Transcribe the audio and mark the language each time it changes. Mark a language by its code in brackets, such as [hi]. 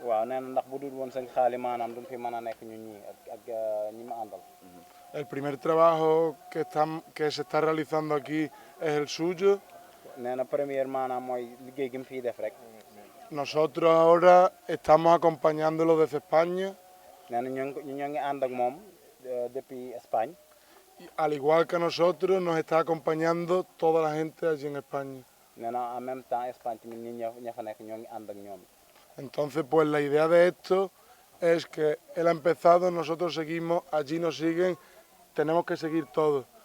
[wo] waaw nee na ndax bu dul woon sëñ Xaali maanaam duñ fi mën a nekk ñun ñii ak ñi ma àndal. [es] El primer trabajo que se está realizando aquí es el suyo. [wo] nee na première maanaam mooy liggéey gi mu fiy def rek. [es] Nosotros ahora estamos acompañándolo desde España. [wo] nee na ñoo ngi ànd ak moom [fr] depuis Espagne. [es] Y al igual que nosotros nos está acompañando toda la gente allí en España. [wo] nee na [fr] en même temps [wo] Espagne tamit ñi ña fa nekk ñoo ngi ànd ak ñoom. [es] Entonces, pues la idea de esto es que él ha empezado, nosotros seguimos, allí nos siguen, tenemos que seguir todos.